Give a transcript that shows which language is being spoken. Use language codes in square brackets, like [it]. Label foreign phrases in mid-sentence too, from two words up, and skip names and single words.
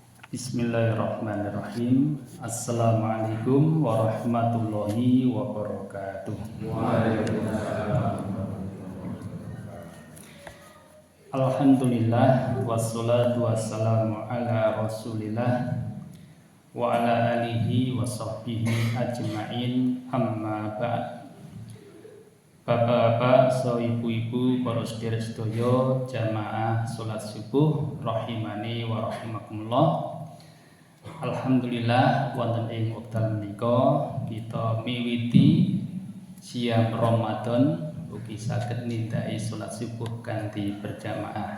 [ar] بسم الله الرحمن الرحيم. السلام عليكم ورحمة الله وبركاته. وعليكم السلام. الحمد لله والصلاة والسلام على رسول الله وعلى آله وصحبه أجمعين، أما بعد. [jv] Bapak-bapak, so ibu-ibu, para sedherek-sedaya jamaah salat subuh [ar] رحمني ورحمكم الله. [jv] Alhamdulillah wonten ing wekdal menika kita miwiti siang Ramadan ugi saged nindaki salat subuh kanthi berjamaah.